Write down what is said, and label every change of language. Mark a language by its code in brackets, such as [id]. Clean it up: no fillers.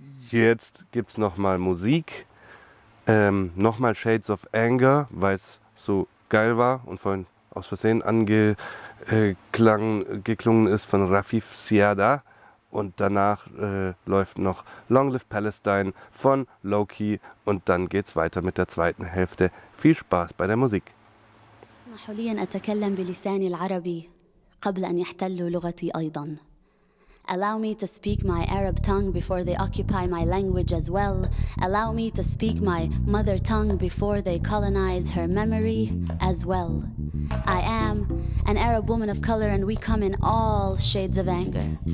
[de] Jetzt gibt es nochmal Musik, nochmal Shades of Anger, weil es so geil war und vorhin aus Versehen geklungen ist von Rafif Siada. Und danach läuft noch Long Live Palestine von Loki. Und dann geht's weiter mit der zweiten Hälfte. Viel Spaß bei der Musik. [ar] اسمحوا لي أن أتكلم بلساني العربي قبل أن يحتلوا لغتي أيضا. [en] Allow me to speak my Arab tongue before they occupy my language as well. Allow me to speak my mother tongue before they colonize her memory as well. I am an Arab woman of color and we come in all shades of anger.